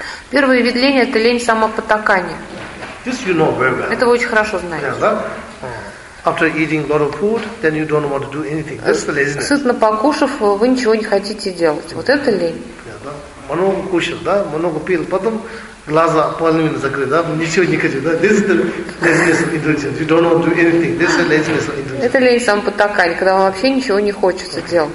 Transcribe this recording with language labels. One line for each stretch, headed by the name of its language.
Russian: Первое вид лени — это лень самопотакания.
English: This you know very well.
Russian: Это вы очень хорошо знаете. Yeah, да?
English: After eating a lot of food, then you don't want to do anything. That's the laziness.
Russian: Сытно покушав, вы ничего не хотите делать. Вот это лень. Yeah, да? Много кушал, да? Много пил, потом глаза половину закрыли, да? Ничего не хотите, да?
English: This is the laziness of indulgence. You don't want to do anything. This is the laziness of indulgence.
Russian: Это лень самопотакания, когда вам вообще ничего не хочется делать.